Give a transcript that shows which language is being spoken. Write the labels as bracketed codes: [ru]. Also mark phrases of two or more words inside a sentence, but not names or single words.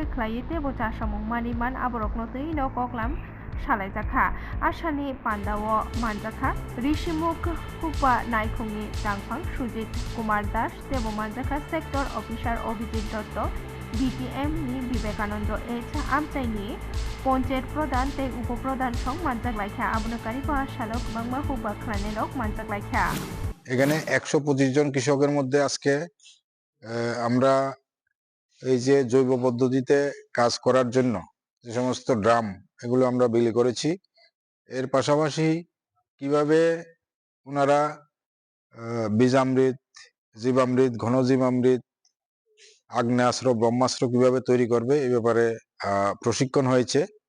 [trp] खायते बचा सामुं मानिमान आबरकनो तैनो कक्लाम सालायजाखा आसानि पान्डावो मानजाखा ऋषिमुख हुकबा नायखुंनि दांफां सुजित कुमार दास तेबो मानजाखा [en] sector officer [trp] अभिजित दत्त BPM नि विवेकानंद H आमचाइनि पंचायत प्रधान ते उपप्रधान सं मानजाग्लायखा आबनकारि बासालक बांमा हुकबा खायनायरक मानजाग्लायखा [bn] এখানে 125 জন কৃষকের মধ্যে আজকে আমরা এই যে জৈব পদ্ধতিতে কাজ করার জন্য যে সমস্ত ড্রাম এগুলো আমরা বিলি করেছি এর পাশাপাশি কিভাবে ওনারা বীজামৃত জীবামৃত ঘনজীবামৃত আগ্নেয়াস্ত্র ব্রহ্মাস্ত্র কিভাবে তৈরি করবে এই ব্যাপারে প্রশিক্ষণ হয়েছে